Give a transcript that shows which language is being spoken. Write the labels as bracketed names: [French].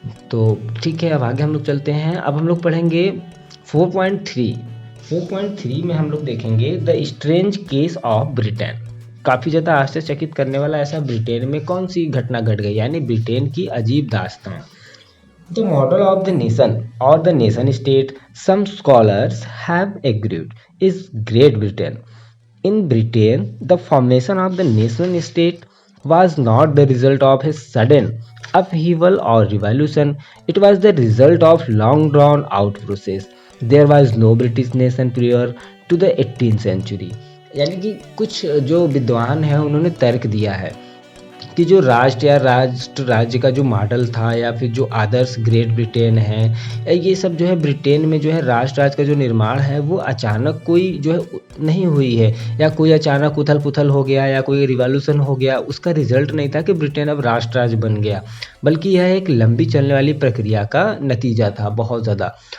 [Hindi] तो ठीक है, अब आगे हम लोग चलते हैं। अब हम लोग पढ़ेंगे 4.3 में हम लोग देखेंगे [English] The strange case of Britain. [Hindi] काफ़ी ज़्यादा आश्चर्यचकित करने वाला ऐसा ब्रिटेन में कौन सी घटना घट गई, यानी ब्रिटेन की अजीब दास्तान। [English] The model of the nation और the nation state some scholars have agreed is Great Britain. In Britain, the formation of the nation state was not the result of a sudden upheaval or revolution. It was the result of long drawn out process. There was no British nation prior to the 18th century. [Hindi] यानी कि कुछ जो विद्वान हैं उन्होंने तर्क दिया है कि जो राष्ट्र या राज्य का जो मॉडल था, या फिर जो आदर्श ग्रेट ब्रिटेन है, ये सब जो है ब्रिटेन में जो है राज्य का जो निर्माण है वो अचानक कोई जो है नहीं हुई है, या कोई अचानक उथल पुथल हो गया, या कोई रिवॉल्यूशन हो गया, उसका रिजल्ट नहीं था कि ब्रिटेन अब राष्ट्र बन गया, बल्कि यह एक लंबी चलने वाली प्रक्रिया का नतीजा था बहुत ज़्यादा।